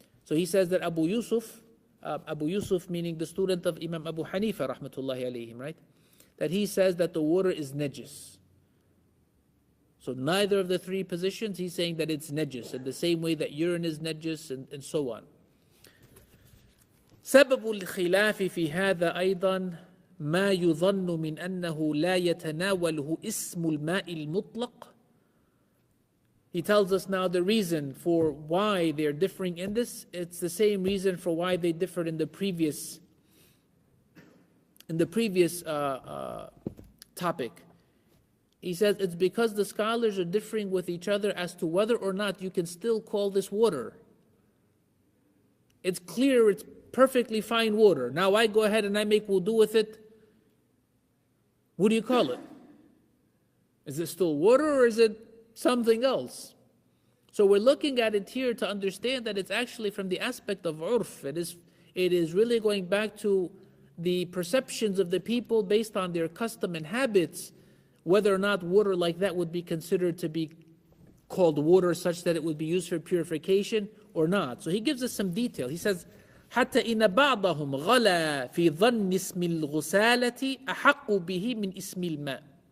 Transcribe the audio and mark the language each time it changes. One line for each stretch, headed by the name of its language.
English: So he says that Abu Yusuf meaning the student of Imam Abu Hanifa rahmatullahi alayhim, right? That he says that the water is najis. So neither of the three positions, he's saying that it's najis, in the same way that urine is najis and so on.
Arabic: سبب الخلاف في هذا أيضا ما يظن من أنه لا يتناوله اسم الماء المطلق.
English: He tells us now the reason for why they're differing in this. It's the same reason for why they differed in the previous topic. He says it's because the scholars are differing with each other as to whether or not you can still call this water. It's clear, it's perfectly fine water. Now I go ahead and I make wudu with it. What do you call it? Is it still water or is it something else? So we're looking at it here to understand that it's actually from the aspect of urf. It is really going back to the perceptions of the people based on their custom and habits, whether or not water like that would be considered to be called water such that it would be used for purification or not. So he gives us some detail. He says,
Arabic: حتى إن بعضهم غلا في ظن اسم الغسالة أحق به من اسم الماء.